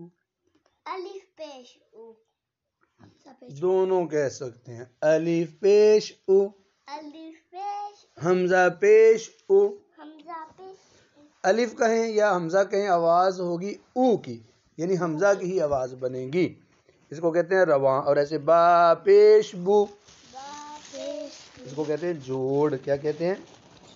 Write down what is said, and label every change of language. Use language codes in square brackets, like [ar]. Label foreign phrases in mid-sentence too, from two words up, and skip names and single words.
[ur] الف پیش او حمزہ پیش دونوں کہہ سکتے ہیں. الف پیش او الف پیش حمزہ پیش او. حمزہ پیش الف کہیں یا حمزہ کہیں آواز ہوگی او کی، یعنی حمزہ کی ہی آواز بنے گی. اس کو کہتے ہیں رواں. اور ایسے با پیش بو، با پیش اس کو کہتے ہیں جوڑ. کیا کہتے ہیں؟